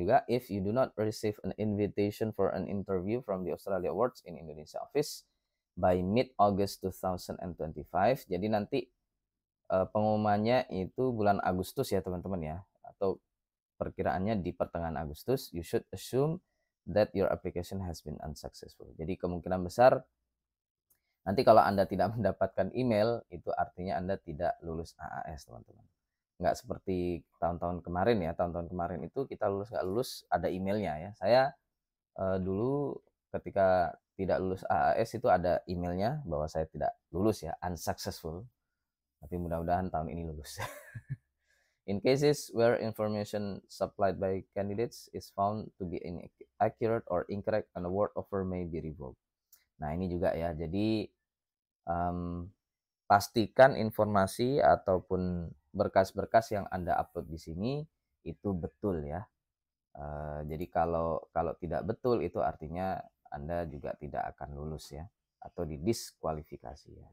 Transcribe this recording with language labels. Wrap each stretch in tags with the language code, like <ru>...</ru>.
<en>If you do not receive an invitation for an interview from the Australia Awards in Indonesia office by mid-August 2025,</en> <id>jadi nanti pengumumannya itu bulan Agustus ya teman-teman ya, atau perkiraannya di pertengahan Agustus.</id> <en>You should assume that your application has been unsuccessful.</en> <id>Jadi kemungkinan besar nanti kalau Anda tidak mendapatkan email, itu artinya Anda tidak lulus AAS teman-teman. Nggak seperti tahun-tahun kemarin ya. Tahun-tahun kemarin itu kita lulus nggak lulus ada emailnya ya. Saya dulu ketika tidak lulus AAS itu ada emailnya bahwa saya tidak lulus ya, unsuccessful. Tapi mudah-mudahan tahun ini lulus.</id> <en>In cases where information supplied by candidates is found to be inaccurate or incorrect, an award offer may be revoked.</en> <id>Nah ini juga ya, jadi pastikan informasi ataupun berkas-berkas yang Anda upload di sini itu betul ya. Jadi kalau tidak betul itu artinya Anda juga tidak akan lulus ya, atau didiskualifikasi ya.</id>